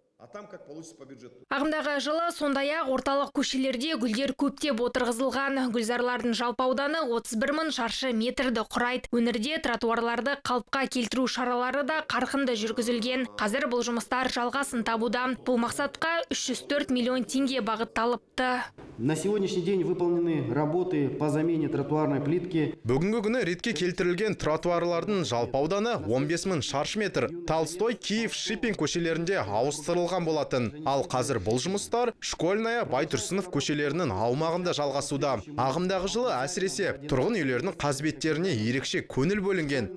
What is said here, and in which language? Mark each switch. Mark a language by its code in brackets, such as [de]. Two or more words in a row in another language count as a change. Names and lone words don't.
[kk] Ағымдағы жылы сондай-ақ орталық көшелерде гүлдер көптеп отырғызылған. Гүлзарлардың жалпы ауданы 31 мың шаршы метрді құрайды. Өңірде тротуарларды қалыпқа келтіру шаралары да қарқынды жүргізілген. Қазір бұл жұмыстар жалғасын табуда. Бұл мақсатқа 304 миллион теңге бағытталыпты. [ru] На сегодняшний день выполнены работы по замене тротуарной плитки. [kk] Бүгінгі күні ретке келтірілген тротуарлардың жалпы ауданы 15 мың шаршы метр. Толстой, Киев, Шипин көшелерінде ауыстырылған болатын. Ал қазір бұл жұмыстар Школьная, Байтұрсынов көшелерінің аумағында жалғасуда. Ағымдағы жылы әсіресе тұрғын үйлерінің қазбеттеріне ерекше көңіл бөлінген.